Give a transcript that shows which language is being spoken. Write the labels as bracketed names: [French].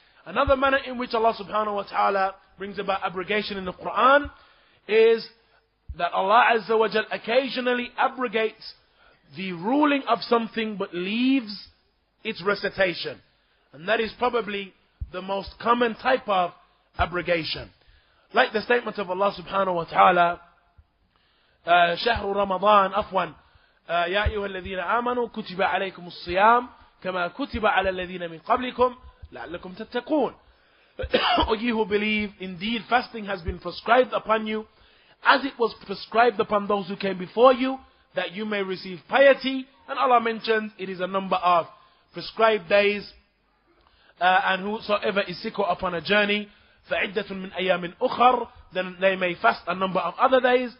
[English] Another manner in which Allah subhanahu wa ta'ala brings about abrogation in the Quran is that Allah Azza wa Jal occasionally abrogates the ruling of something but leaves its recitation. And that is probably the most common type of abrogation. Like the statement of Allah subhanahu wa ta'ala, [Arabic] شهر رمضان عفوا يا أيها الذين آمنوا كتب عليكم الصيام كما كتب على الذين من قبلكم لعلكم تتقون. [English] O ye who believe, indeed fasting has been prescribed upon you as it was prescribed upon those who came before you, that you may receive piety. And Allah mentions it is a number of prescribed days, and whosoever is sick or upon a journey, [Arabic] فَعِدَّةٌ مِّنْ أَيَّامٍ أُخَرٍ, [English] then they may fast a number of other days.